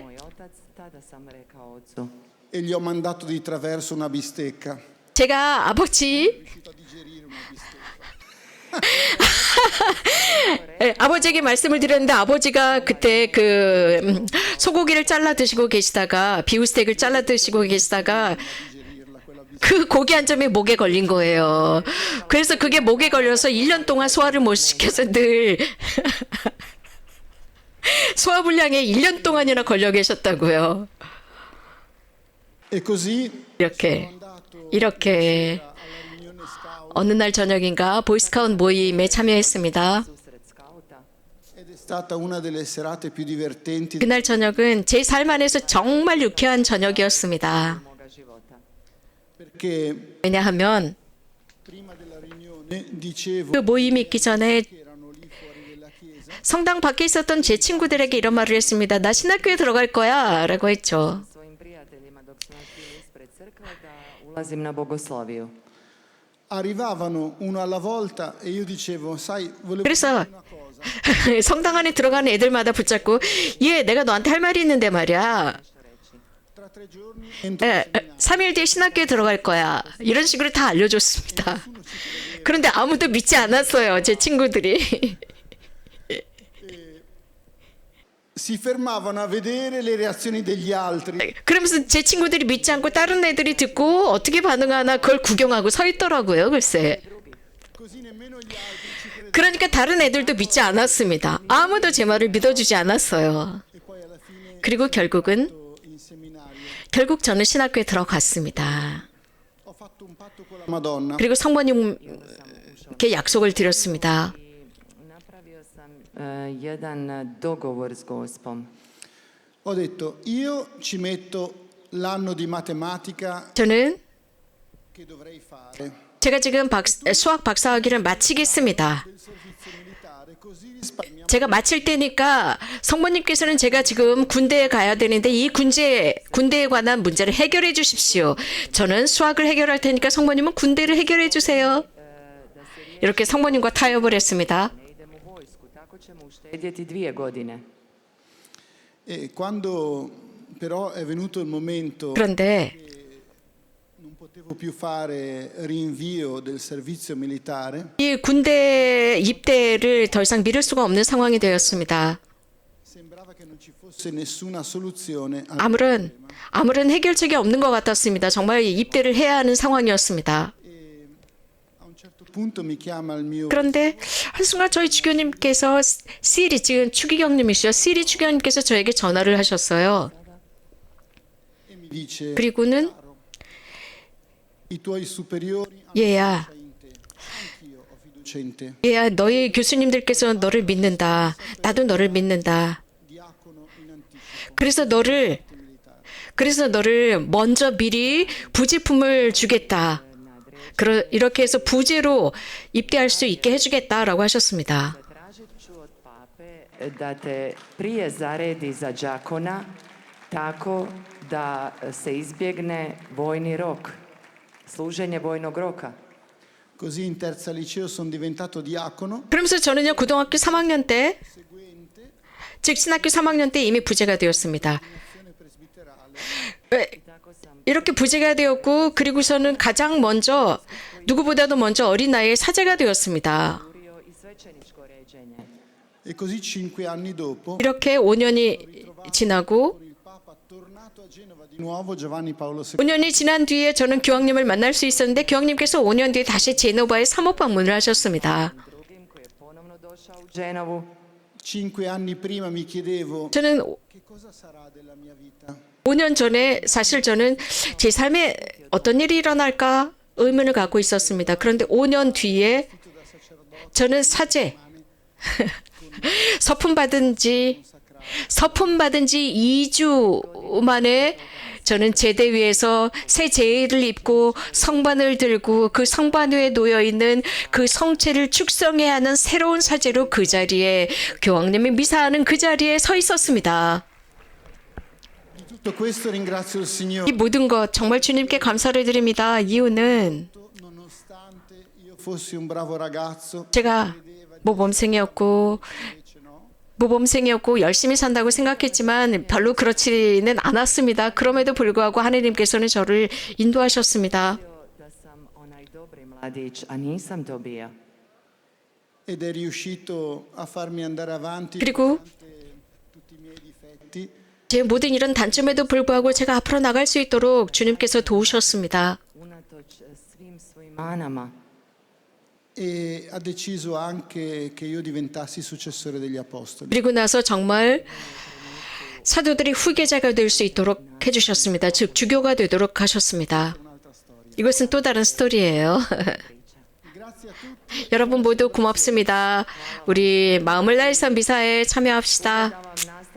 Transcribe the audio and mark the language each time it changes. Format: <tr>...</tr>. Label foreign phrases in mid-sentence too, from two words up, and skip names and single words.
<hr>Moj otac, tada sam rekao ocu,</hr> <it>e gli ho mandato di traverso una bistecca.</it> <ko>제가 아버지 네, 아버지에게 말씀을 드렸는데 아버지가 그때 소고기를 잘라 드시고 계시다가 비우스텍을 잘라 드시고 계시다가 그 고기 한 점이 목에 걸린 거예요. 그래서 그게 목에 걸려서 1년 동안 소화를 못 시켜서 늘 소화불량에 1년 동안이나 걸려 계셨다고요.</ko> <it>E così</it> <ko>이렇게 어느 날 저녁인가 보이스카우트 모임에 참여했습니다.</ko> <hr>susret skauta.</hr> <it>ed è stata una delle serate più divertenti</it> <ko>그날 저녁은 제 삶 안에서 정말 유쾌한 저녁이었습니다.</ko> <hr>Moga života.</hr> <it>perché</it> <ko>왜냐하면</ko> <it>prima della riunione dicevo</it> <ko>그 모임이 있기 전에</ko> <it>che erano lì fuori della chiesa</it> <ko>성당 밖에 있었던 제 친구들에게 이런 말을 했습니다. 나 신학교에 들어갈 거야 라고 했죠.</ko> <hr>Svojim prijateljima dok smo bili ispred crkve da ulazim na bogosloviju.</hr> <it>arrivavano uno alla volta e io dicevo sai volevo</it> <ko>그래서</ko> <it>dire una cosa</it> <ko>성당 안에 들어가는 애들마다 붙잡고 얘 내가 너한테 할 말이 있는데 말이야.</ko> <it>tra 3 giorni entro</it> <ko>3일 뒤에 신학교에 들어갈 거야. 이런 식으로 다 알려줬습니다. 그런데 아무도 믿지 않았어요. 제 친구들이.</ko> <it>si fermavano a vedere le reazioni degli altri</it> <ko>그러면서 제 친구들이 믿지 않고 다른 애들이 듣고 어떻게 반응하나 그걸 구경하고 서 있더라고요. 글쎄.</ko> <it>così nemmeno gli altri ci credevano</it> <ko>그러니까 다른 애들도 믿지 않았습니다. 아무도 제 말을 믿어주지 않았어요.</ko> <it>e poi alla fine</it> <ko>그리고 결국은</ko> <it>in seminario</it> <ko>결국 저는 신학교에 들어갔습니다.</ko> <it>ho fatto un patto con la Madonna</it> <ko>그리고 성모님께 약속을 드렸습니다.</ko> <hr>Napravio sam jedan dogovor s Gospom.</hr> <it>ho detto io ci metto l'anno di matematica</it> <ko>저는</ko> <it>che dovrei fare</it> <ko>제가 지금 수학 박사학위를 마치겠습니다.</ko> <it>del servizio militare così risparmiamo</it> <ko>제가 마칠 때니까 성모님께서는 제가 지금 군대에 가야 되는데 이 군대에 관한 문제를 해결해 주십시오. 저는 수학을 해결할 테니까 성모님은 군대를 해결해 주세요. 이렇게 성모님과 타협을 했습니다.</ko> <hr>Ne idem u vojsku, tako ćemo uštedjeti 2 godine.</hr> <it>e quando però è venuto il momento</it> <ko>그런데</ko> <it>non potevo più fare rinvio del servizio militare</it> <ko>이 군대 입대를 더 이상 미룰 수가 없는 상황이 되었습니다.</ko> <it>sembrava che non ci fosse nessuna soluzione al</it> <ko>아무런 해결책이 없는 것 같았습니다. 정말 입대를 해야 하는 상황이었습니다.</ko> <it>a un certo punto mi chiama il mio</it> <ko>그런데 한순간 저희 주교님께서 시리 지금 추기경님이시죠. 시리 추기경님께서 저에게 전화를 하셨어요.</ko> <it>e mi dice</it> <ko>그리고는</ko> <it>i tuoi superiori hanno</it> <ko>얘야,</ko> <it>fiducia in te anch'io ho fiducia in te</it> <ko>얘야, 너희 교수님들께서 너를 믿는다. 나도 너를 믿는다.</ko> <it>diacono in anticipo</it> <ko>그래서 너를 먼저 미리 부질품을 주겠다. 이렇게 해서 부제로 입대할 수 있게 해주겠다라고 하셨습니다.</ko> <hr>Tražit ću od pape da te prije zaredi za đakona tako da se izbjegne vojni rok, služenje vojnog roka.</hr> <it>così in terza liceo sono diventato diacono</it> <ko>그러면서 저는요 고등학교 3학년 때, 즉 신학교 3학년 때 이미 부제가 되었습니다. 이렇게 부제가 되었고 그리고서는 가장 먼저 누구보다도 먼저 어린 나이에 사제가 되었습니다.</ko> <hr>Urio i svećeničko ređenje.</hr> <it>e così 5 anni dopo</it> <ko>이렇게 5년이 지나고</ko> <it>il Papa tornato a Genova di nuovo Giovanni Paolo II</it> <ko>5년이 지난 뒤에 저는 교황님을 만날 수 있었는데 교황님께서 5년 뒤에 다시 제노바에 사목 방문을 하셨습니다.</ko> <hr>Drugim koji je ponovno došao u Dženovu.</hr> <it>5 anni prima mi chiedevo</it> <ko>저는</ko> <it>che cosa sarà della mia vita</it> <ko>5년 전에 사실 저는 제 삶에 어떤 일이 일어날까 의문을 갖고 있었습니다. 그런데 5년 뒤에 저는 사제 서품 받은 지 2주 만에 저는 제대 위에서 새 제의를 입고 성반을 들고 그 성반 위에 놓여 있는 그 성체를 축성해야 하는 새로운 사제로 그 자리에 교황님이 미사하는 그 자리에 서 있었습니다.</ko> <it>di tutto questo ringrazio il Signore</it> <ko>이 모든 것 정말 주님께 감사를 드립니다. 이유는</ko> <it>nonostante io fossi un bravo ragazzo,</it> <ko>제가 모범생이었고 열심히 산다고 생각했지만 별로 그렇지는 않았습니다. 그럼에도 불구하고 하나님께서는 저를 인도하셨습니다.</ko> <hr>Da sam onaj dobri mladić, a nisam to bio.</hr> <it>ed è riuscito a farmi andare avanti</it> <ko>그리고</ko> <it>tutti i miei difetti.</it> <ko>제 모든 이런 단점에도 불구하고 제가 앞으로 나갈 수 있도록 주님께서 도우셨습니다.</ko> <hr>Unatoč svim svojim manama.</hr> <it>E ha deciso anche che io diventassi successore degli apostoli.</it> <ko>그리고 나서 정말 사도들이 후계자가 될 수 있도록 해주셨습니다. 즉 주교가 되도록 하셨습니다. 이것은 또 다른 스토리예요. 여러분 모두 고맙습니다. 우리 마음을 다해서 미사에 참여합시다.</ko>